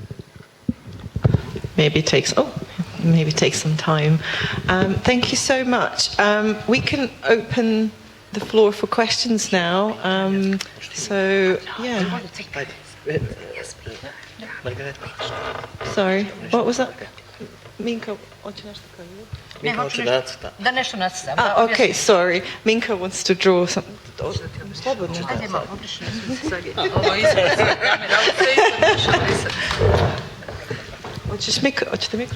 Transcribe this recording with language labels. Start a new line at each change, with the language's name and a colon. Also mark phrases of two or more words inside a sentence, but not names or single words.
English: Maybe it takes some time. Thank you so much. We can open the floor for questions now. Sorry, what was that? Minka,
Serbian: hoće nešto kažu? Da nešto nacrtam.
English: Okay, sorry. Minka wants to draw something.
Serbian: Hoćete mikro?